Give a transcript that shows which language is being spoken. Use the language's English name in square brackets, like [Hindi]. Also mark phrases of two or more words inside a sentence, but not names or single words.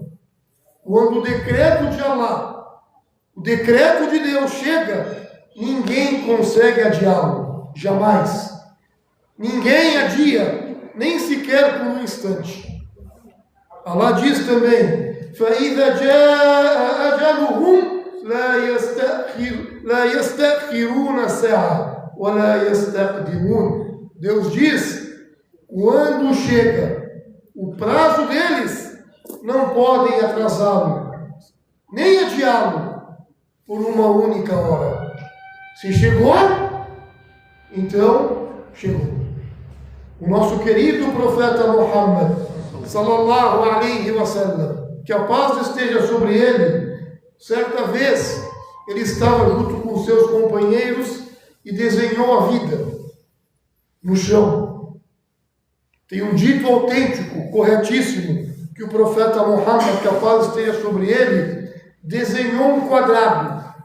[Portuguese] Quando o decreto de Allah, o decreto de Deus chega, ninguém consegue adiá-lo, jamais. Ninguém adia, nem sequer por um instante. Allah diz também: [Arabic] فَإِذَا جَاءَ أَجَلُهُمْ لَا يَسْتَأْخِرُونَ سَاعَةً وَلَا يَسْتَقْدِمُونَ. [Portuguese] Deus diz: quando chega o prazo deles, não podem atrasá-lo, nem adiá-lo por uma única hora. Se chegou, então chegou. O nosso querido profeta Muhammad, [Arabic] صلى الله عليه وسلم, [Portuguese] que a paz esteja sobre ele, certa vez ele estava junto com seus companheiros e desenhou a vida no chão. Tem um dito autêntico, corretíssimo, que o profeta Muhammad, que a paz esteja sobre ele, desenhou um quadrado.